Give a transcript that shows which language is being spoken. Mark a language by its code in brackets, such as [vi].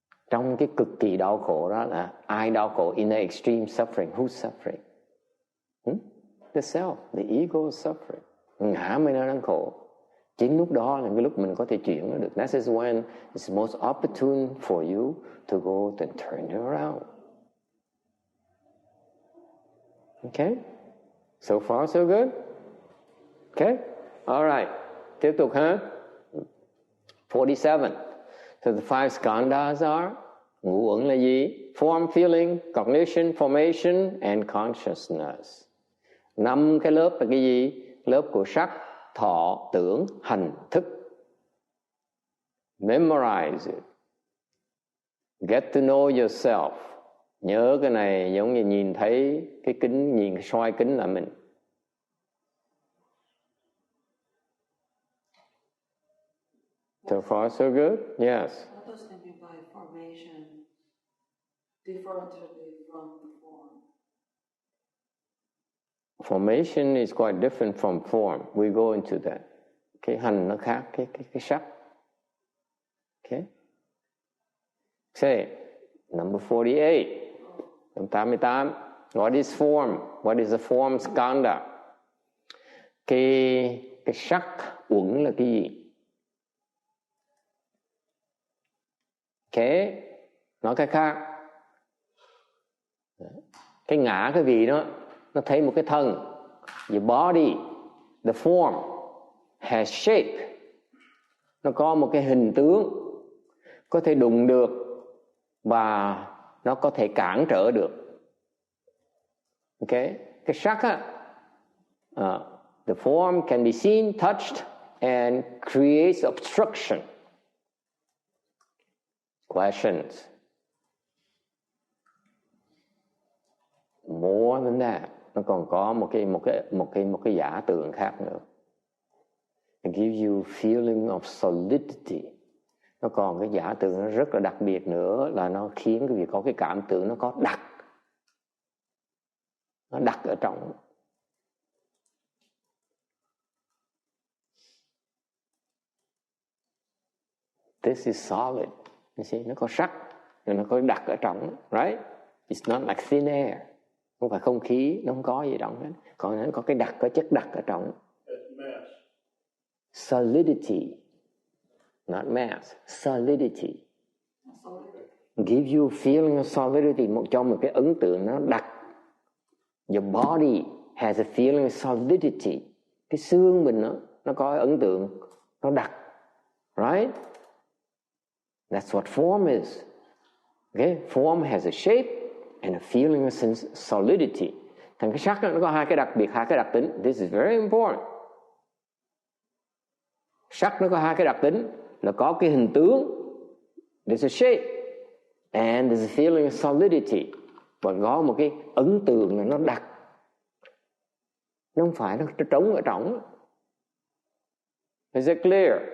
[vi] Trong cái cực kỳ đau khổ đó là ai đau khổ? [en] In the extreme suffering, who's suffering? The self, the ego is suffering. [vi] Ngã mới đang khổ. Chính lúc đó là cái lúc mình có thể chuyển nó được. [en] That is when it's most opportune for you to go and turn it around. Okay? So far so good? Okay? All right. [vi] Tiếp tục ha. [en] 47. So the 5 skandhas are, [vi] ngũ uẩn là gì? [en] Form, feeling, cognition, formation, and consciousness. [vi] 5 cái lớp là cái gì? Lớp của sắc, thọ, tưởng, hành, thức. [en] Memorize it. Get to know yourself. [vi] Nhớ cái này giống như nhìn thấy cái kính, nhìn cái soi kính là mình. [en] So far, so good? Yes. What does it mean by formation differently from the form? Formation is quite different from form. We go into that. [vi] Cái hành nó khác cái sắc. Okay. [en] Say, number 48. Number 88. What is form? What is a form skandha? [vi] Cái sắc uẩn là cái gì? Okay. Nói cái khác. Cái ngã cái gì đó, nó thấy một cái thân. [en] Your body, the form has shape. [vi] Nó có một cái hình tướng, có thể đụng được và nó có thể cản trở được. [en] Okay. [vi] Cái sắc á, [en] the form can be seen, touched and creates obstruction. Questions? More than that, [vi] nó còn có một cái giả tượng khác nữa. [en] It gives you feeling of solidity. [vi] Nó còn cái giả tượng nó rất là đặc biệt nữa là nó khiến quý vị có cái cảm tưởng nó có đặc. Nó đặc ở trong. [en] this is solid. You see, [vi] nó có sắc, rồi nó có đặc ở trong, [en] right? It's not like thin air. [vi] Không phải không khí, nó không có gì trong hết. Còn nó có cái đặc, có chất đặc ở trong. [en] Solidity, not mass, solidity. Give you a feeling of solidity, [vi] cho một cái ấn tượng nó đặc. [en] Your body has a feeling of solidity. [vi] Cái xương mình nó có ấn tượng, nó đặc, right? [en] That's what form is. Okay? Form has a shape and a feeling of solidity. [vi] Thành cái sắc nó có hai cái đặc biệt, hai cái đặc tính. [en] This is very important. [vi] Sắc nó có hai cái đặc tính là có cái hình tướng, [en] there's a shape, and there's a feeling of solidity. [vi] Và có một cái ấn tượng là nó đặc. Nó không phải nó trống ở trong. [en] Is it clear?